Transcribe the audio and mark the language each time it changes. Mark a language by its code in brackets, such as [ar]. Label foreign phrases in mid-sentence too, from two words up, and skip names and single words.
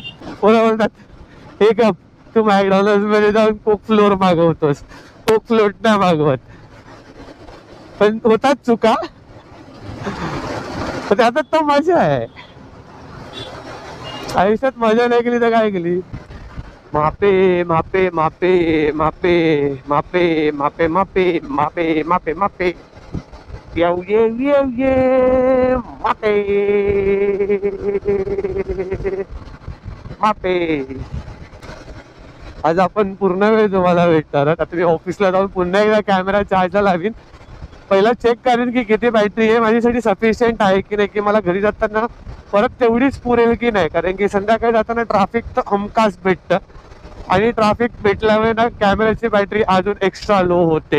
[mr] बोलतात हे गप, तू मॅकडॉनल्ड्स मध्ये जाऊन [en] coke floor [mr] मागवतोस, [en] coke float [mr] नाही मागवत. पण होतात चुका, त्यात तर मजा आहे. आयुष्यात मजा नाही केली तर काय केली. मापे मापे मापे मापे मापे मापे मापे मापे मापे मापे ये मापे मापे. आज आपण पूर्ण वेळ तुम्हाला भेटणार. आता मी ऑफिसला जाऊन पुन्हा एकदा कॅमेरा चार्जला लावीन. पहिला चेक करेन की किती बॅटरी आहे माझ्यासाठी सफिशियंट आहे की नाही, की मला घरी जाताना परत तेवढीच पुरेल की नाही. कारण की संध्याकाळी जाताना ट्रॅफिक तर हमखास भेटतं. आणि ट्रॅफिक भेटल्यामुळे ना कॅमेऱ्याची बॅटरी अजून [en] extra low [mr] होते.